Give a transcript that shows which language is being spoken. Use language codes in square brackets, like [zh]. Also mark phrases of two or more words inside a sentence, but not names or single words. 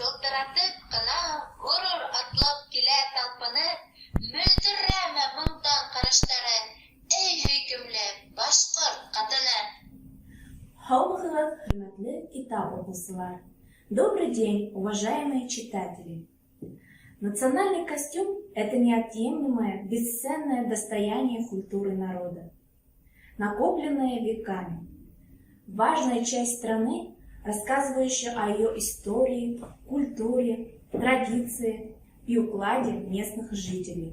[ba] яратып кына ғорур атлап килә талпыны, мөлдерәмә моңдан караштары, эй хөйкемле башкорт катыны. Хаугыңыз, хөрмәтле китап укучылар! [ru] Добрый день, уважаемые читатели! Национальный костюм – это неотъемлемое, бесценное достояние культуры народа, накопленное веками. Важная часть страны, рассказывающая о ее истории, культуре, традиции и укладе местных жителей.